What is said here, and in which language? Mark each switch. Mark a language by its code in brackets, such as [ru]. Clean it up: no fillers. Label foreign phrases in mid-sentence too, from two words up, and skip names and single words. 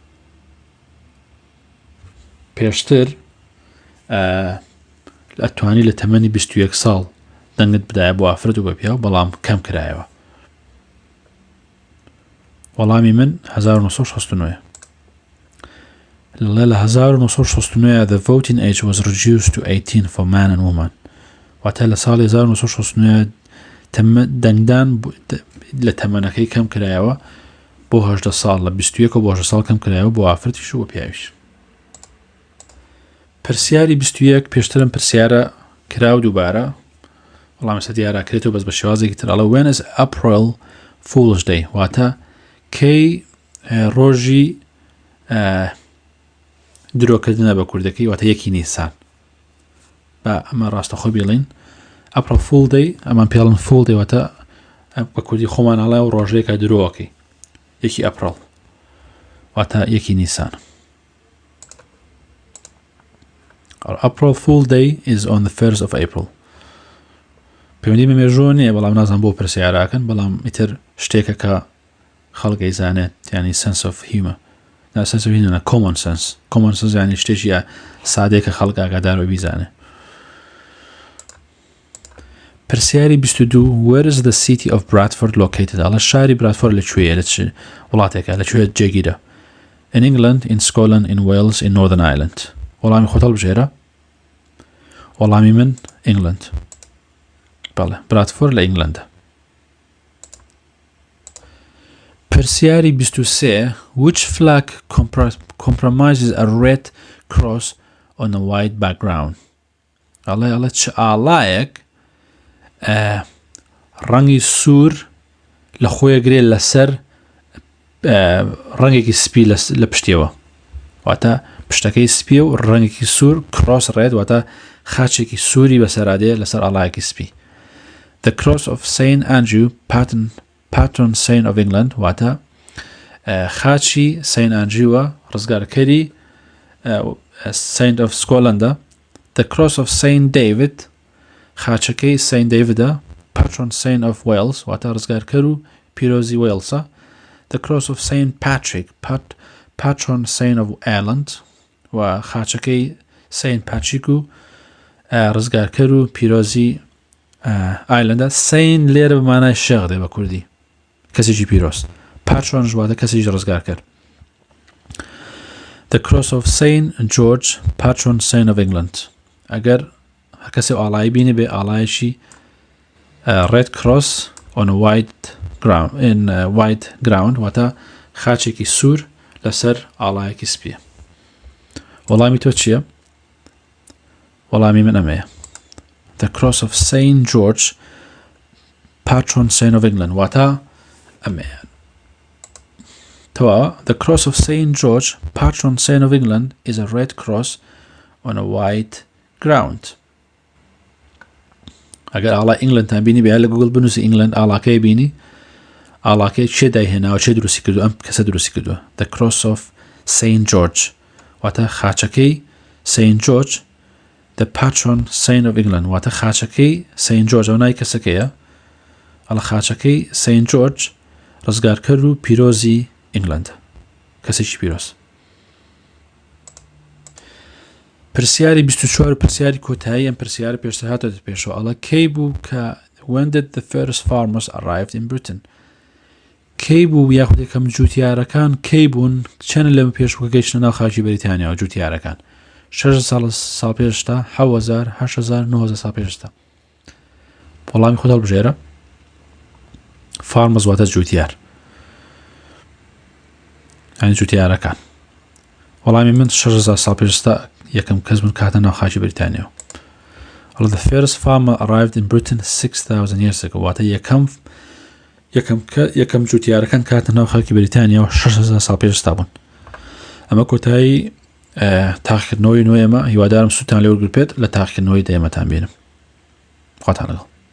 [ckb] پێشتر ئەتوانی لە تەمەنی 21 ساڵ دەنگت بدایە بۆ ئافرەت و بە پیاو بەڵام کەم کرایەوە. وەڵامی من 1969. [en] لە 1969 the voting age was reduced to 18 for man and woman. [ckb] واتە لە ساڵی 1969 دەنگدان لە تەمەنەکەی کەم کرایەوە بۆ 18 ساڵ لە 21 و بۆ 18 ساڵ کەم کرایەوە بۆ ئافرەتیش و بۆ پیاویش. پرسیاری 21 پێشترم پرسیارە کرا و دووبارە وەڵام ئێستا دیاراکرێتەوە بەس بە شێوازێکی تر. ئەڵە [en] when is April Fool's Day [ckb] واتە کەی ڕۆژی درۆکردنە بە کوردەکەی واتە 1 نیسان. بە ئەمە ڕاستەخۆ بڵین [en] April Fool Day [ckb] ئەمان پێڵن [en] Fool Day [ckb] واتە بە کوردی خۆمان ئەڵێ و ڕۆژەیەکە درۆوەکەی 1 ئەپریل واتە 1 نیسان. [en] April Fool Day is on the 1st of April. [ckb] پەیوەندی بە مێژووە نییە بەڵام نازان بۆ پرسیاراکەن بەڵام ئیتر شتێکە کە خەڵگەی زانێت یعنی [en] sense of humor. نا sense of humor common sense. common sense [ckb] یعنی شتێکی سادەیە کە خەڵک ئاگادارەوە بیزانێ. [en] پرسیاری 22 where is the city of Bradford located؟ [ckb] ئەڵە شاری برادفۆرد لەکوێیە لە چ وڵاتێکە لەکوێ جێگیرە؟ [en] In England, in Scotland, in Wales, in Northern Ireland. [ckb] وەڵامی خۆت هەڵبژێرە. وەڵامی من England. بەڵێ برادفۆرد لە ئینگلەندە. [en] پرسیاری 23 which flag comprises a red cross on a white background؟ [ckb] ئەڵێ چ ئاڵایەک ڕەنگی سوور لە خۆیەگرێ لەسەر ڕەنگێکی سپی لە پشتیەوە واتە پشتەکەی سپی و ڕەنگێکی سوور [en] cross red [ckb] واتە خاچێکی سووری بەسەرادەیە لەسەر ئاڵایەکی سپی. [en] The cross of St. Andrew patron saint of England [ckb] واتە خاچی [en] St. [ckb] Andrewە ڕزگارکەری Saint of Scotland. [en] The cross of St. David [ckb] خاچەکەی [en] St. [ckb] Davidە [en] patron saint of Wales [ckb] واتە ڕزگارکەر و پیرۆزی وێلسە. [en] The cross of St. Patrick patron saint of Ireland [ckb] و خاچەکەی [en] St. [ckb] Patrick و ڕزگارکەر و پیرۆزی ئایلندە. سین لێرە بمانای شێخ دێ بە کوردی کەسێکی پیرۆست. پاترۆن ژواتە کەسێکی ڕزگارکەر. [en] The cross of St. George patron saint of England. [ckb] ئەگەر کەسێ ئاڵایی بینێ بێ ئاڵایەکی [en] red cross on a white ground [ckb] واتە خاچێکی سوور لەسەر ئاڵایەکی سپیە. وەڵامی تۆ چییە؟ وەڵامی من ئەمەیە. [en] The cross of St. George patron saint of England [ckb] واتە ئەمەیە. [en] The cross of St. George, patron saint of England, is a red cross on a white ground. [ckb] ئەگەر ئاڵای ئینگلند بینی بیا لە گوگل بنووسی ئینگلند ئاڵاکەی بینی ئاڵاکەی چێ دایهێناوە چێ دروستی کردو ئەم کەسە دروستی کردووە [en] The cross of St. George [ckb] واتە خاچەکەی [en] St. George the patron saint of England [ckb] واتە خاچەکەی [en] St. [ckb] George ئەو نای کەسەکەیە ئەڵە خاچەکەی St. George ڕزگارکەر و پیرۆزی ئینگلند کەسێکی پیرۆز پرسیاری 24 پرسیاری کۆتایی ئەم پرسیارە پێشتر هاتۆتە پێشەوە ئەڵە کەی بوو کە [en] when did the first farmers arrived in Britain [ckb] کەی بوو یاخود یەکەم جوتیارەکان کەی بوون چەند لەمە پێش بوو کە گەیشتە ناو خاکی بەریتانیا و جوتیارەکان 6,000 ساڵ پێشتا 7,000 8,000 9,000 ساڵ پێشتا وەڵامی خۆت هەڵبژێرە farmers واتە جوتیار یعنی جوتیارەکان وەڵامی من 6,000 ساڵ پێشتا یەکەم کەس بوون کاتە ناو خاکی بەریتانیا [en] the first farmer arrived in Britain 6,000 years ago [ckb] واتە یەکەم جوتیارەکان کاتە ناو خاکی بەریتانیا و 6,000 ساڵ پێشتا بوون ئەمە کۆتایی تاقیکردنەوەی نۆیەمە هیوادارم سوودتان لێ وەرگرت بێت لە تاقیکردنەوەی دەیەمەتان بینم خواتان لەگەڵ